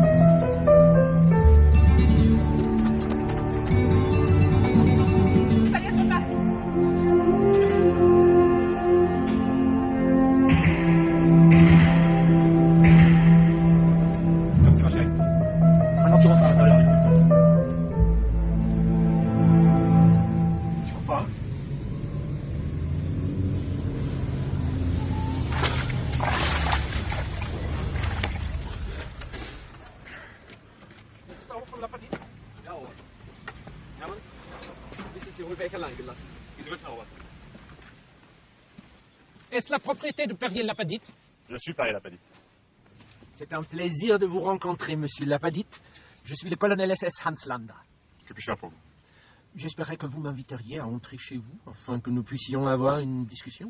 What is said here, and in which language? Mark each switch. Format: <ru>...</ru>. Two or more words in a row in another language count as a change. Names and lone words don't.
<fr>ma chérie. Maintenant tu rentres à l'intérieur avec tes sœurs. Tu comprends?</fr> <de>Das ist der Hof von Lappadit? Jawohl. Hermann, wissen Sie wohl, welcher allein gelassen? Die dritte Arbeit.</de> <fr>Est-ce la propriété de Perrier Lappadit? Je suis Paris Lappadit. C'est un plaisir de vous rencontrer, monsieur Lappadit. Je suis le colonel SS Hans Landa. Que puis-je faire pour vous? J'espérais que vous m'inviteriez à entrer chez vous, afin que nous puissions avoir une discussion.</fr>